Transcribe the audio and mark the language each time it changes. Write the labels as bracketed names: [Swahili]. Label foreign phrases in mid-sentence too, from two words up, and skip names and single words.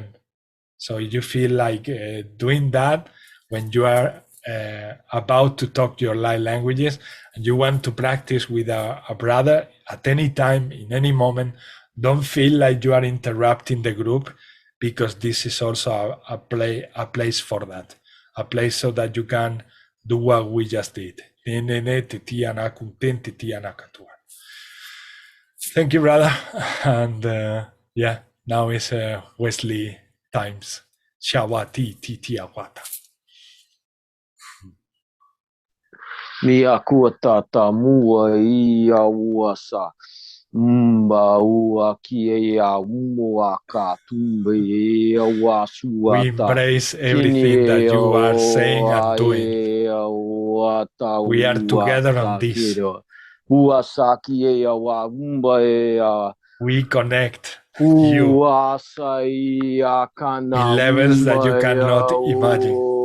[English] So if you feel like doing that when you are about to talk your light languages and you want to practice with a brother at any time, in any moment, don't feel like you are interrupting the group, because this is also a place for that, a place so that you can do what we just did. Thank you, brother. And yeah, now is Wesley times. Shawati titi awata. Mia kuatata mua ia uasa. Mba ua kia mua ka tumbe ia wasuata. We embrace everything that you are saying and doing. We are together on this. We connect you in levels that you cannot imagine.